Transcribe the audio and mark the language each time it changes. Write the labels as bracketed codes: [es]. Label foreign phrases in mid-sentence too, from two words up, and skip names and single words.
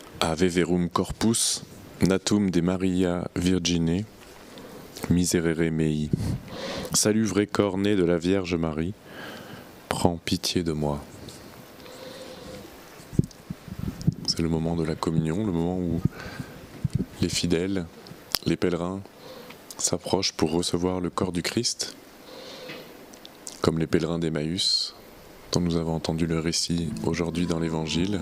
[la] Ave verum corpus, natum de Maria Virgine, miserere mei. [fr] Salut vrai corps né de la Vierge Marie, prends pitié de moi. C'est le moment de la communion, le moment où les fidèles, les pèlerins s'approchent pour recevoir le corps du Christ, comme les pèlerins d'Emmaüs, dont nous avons entendu le récit aujourd'hui dans l'Évangile.